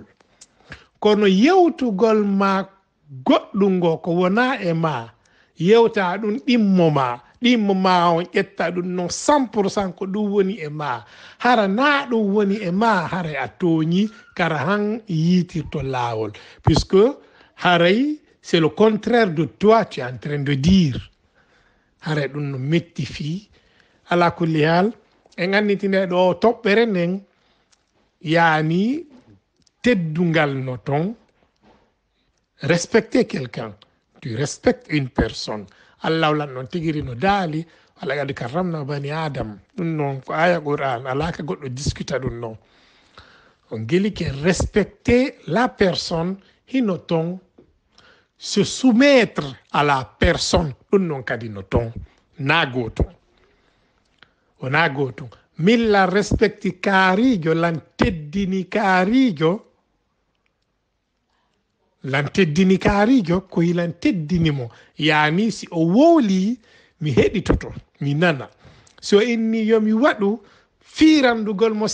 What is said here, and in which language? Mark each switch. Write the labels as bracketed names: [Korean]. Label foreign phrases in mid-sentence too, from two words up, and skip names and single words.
[Fula] Kono yewtugol ma goɗɗum ngo ko wona e ma, yewta ɗum ɗimmo ma on ƴetta ɗum noon 100% ko ɗum woni e ma, hara na ɗum woni e ma, haray a tooñi kara han yiitirto laawol, puisque haray [French] c'est le contraire de toi tu es en train de dire. [Fula] Haray ɗum no metti fi. Ala kulli hal en anditine ɗo toɓɓere nden yaani teddungal no ton, [French] respecter quelqu'un, tu respectes une personne. [Fula] Allah lan non tigiri no daali wala gadi [Arabic] karramna bani adam, [Fula] ɗum noon ko aya Qur'an, ala ka goɗɗo discuta ɗum noon. On geli ke [French] respecter la personne [Fula] hino ton, [French] se soumettre à la personne [Fula] ɗum noon kadi no ton na goto wona goto. Milla respecti kaarijo lan teddini kaarijo, lan teddini kaarijo ko yilan teddinimo, yani si o wowli mi heɗitoto mi nana, so inni yomi waɗu firandugol mo